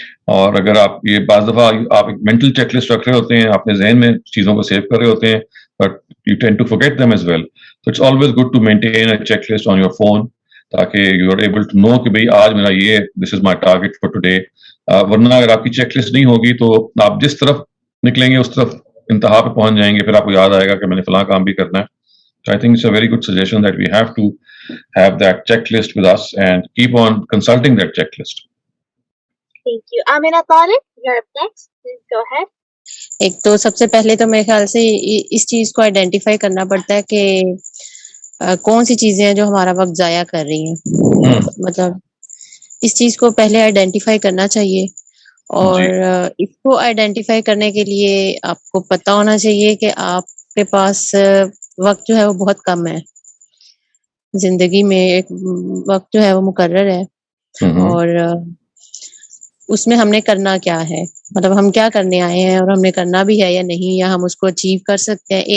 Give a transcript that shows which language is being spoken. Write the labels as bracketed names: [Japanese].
[Hindi] और अगर आप ये बाज़ दफा आप एक मेंटल चेकलिस्ट रख रहे होते हैं, अपने जहन में चीजों को सेव कर रहे होते हैं, [English] but you tend to forget them as well, [Hindi] तो [English] it's always good to maintain a checklist on your phone, [Hindi] ताकि [English] you are able to know [Hindi] कि भाई आज मेरा ये [English] This is my target for today. [Hindi] वरना अगर आपकी चेकलिस्ट नहीं होगी तो आप जिस तरफ निकलेंगे उस तरफ इंतहा पे पहुंच जाएंगे, फिर आपको याद आएगा कि मैंने फलां काम भी करना है। [English] So I think it's a very good suggestion that we have to have that checklist with us and keep on consulting that checklist. Thank you. Amina Tariq, you're up next. Please go ahead. [Hindi] एक तो सबसे पहले तो मेरे ख्याल से इस चीज को आइडेंटिफाई करना पड़ता है कि कौन सी चीजें हैं जो हमारा वक्त जाया कर रही हैं। मतलब इस चीज को पहले आइडेंटिफाई करना चाहिए, और इसको आइडेंटिफाई करने के लिए आपको पता होना चाहिए कि आपके पास वक्त जो है वो बहुत कम है, जिंदगी में एक वक्त जो है वो मुकर्रर है, और उसमें हमने करना क्या है, मतलब हम क्या करने आए हैं और हमने करना भी है या नहीं, या हम उसको अचीव कर सकते हैं।